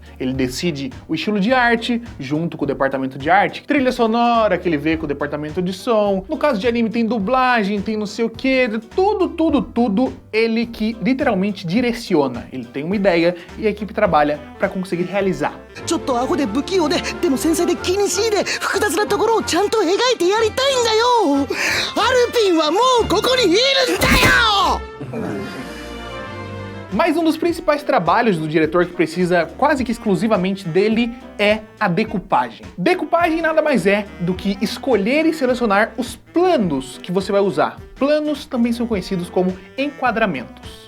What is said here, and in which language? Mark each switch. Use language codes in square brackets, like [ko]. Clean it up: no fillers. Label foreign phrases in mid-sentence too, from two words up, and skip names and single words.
[pt] Ele decide o estilo de arte, junto com o departamento de arte, trilha sonora que ele vê com o departamento de som. No caso de anime tem dublagem, tem não sei o que, tudo ele que literalmente direciona. Ele tem uma ideia e a equipe trabalha para conseguir realizar. [ja] ちょっとアホで不器用ででも繊細で気にしいで複雑なところをちゃんと描いてやりたいんだよ。アルピンはもうここにいるんだよ。 [pt] Mas um dos principais trabalhos do diretor que precisa quase que exclusivamente dele é a decupagem. Decupagem nada mais é do que escolher e selecionar os planos que você vai usar. Planos também são conhecidos como enquadramentos.